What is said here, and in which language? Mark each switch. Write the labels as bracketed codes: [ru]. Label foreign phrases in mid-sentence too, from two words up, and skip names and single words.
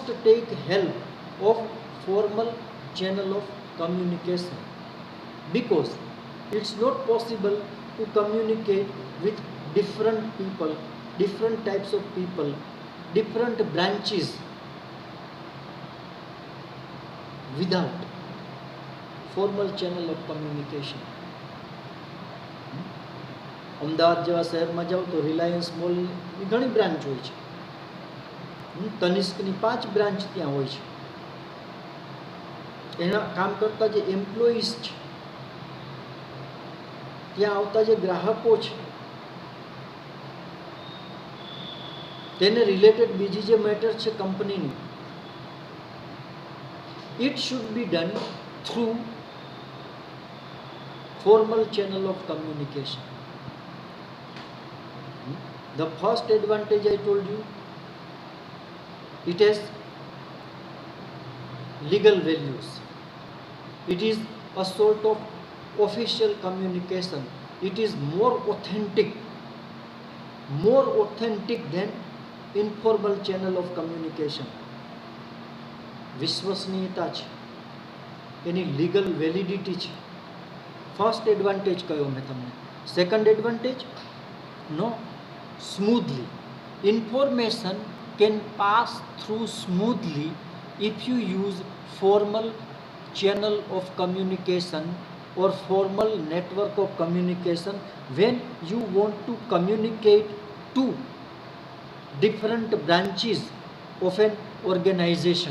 [en] take help of formal channel of communication because it's not possible to communicate with different people, different types of people, different branches without formal channel of communication. [gu] અમદાવાદ જેવા શહેરમાં જાઓ તો રિલાયન્સ મોલની ઘણી બ્રાન્ચ હોય છે, તનિષ્કની 5 બ્રાન્ચ ત્યાં હોય છે. એના કામ કરતા જે એમ્પ્લોઈઝ છે, ત્યાં આવતા જે ગ્રાહકો છે, તેને રિલેટેડ બીજી જે મેટર છે કંપનીની, [en] it should be done through formal channel of communication. The first advantage I told you, It has legal values. It is a sort of official communication. It is more authentic than informal channel of communication. [gu] વિશ્વસનીયતા છે, એની [en] legal validity [gu] છે. [en] first advantage [gu] કયો મેં તમને. [en] second advantage, no, smoothly. ઇન્ફોર્મેશન can pass through smoothly if you use formal channel of communication or formal network of communication when you want to communicate to different branches of an organization.